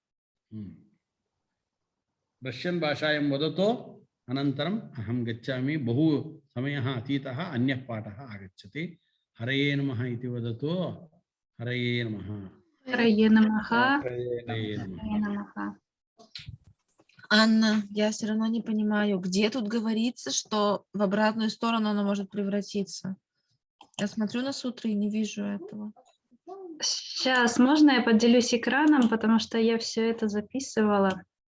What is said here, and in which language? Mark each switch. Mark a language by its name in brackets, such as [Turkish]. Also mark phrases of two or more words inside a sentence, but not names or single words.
[Sanskrit] रष्यन् भाषायां वदतु, अनन्तरम् अहं गच्छामि। बहु समयः अतीतः, अन्यः पाठः आगच्छति। हरये नमः इति वदतु। हरये नमः। हरये नमः। हरये नमः। [Russian] Анна, я все равно не понимаю, где тут говорится, что в обратную сторону она может превратиться. Я смотрю на сутры и не вижу этого. Сейчас, можно я поделюсь экраном, потому что я все это записывала.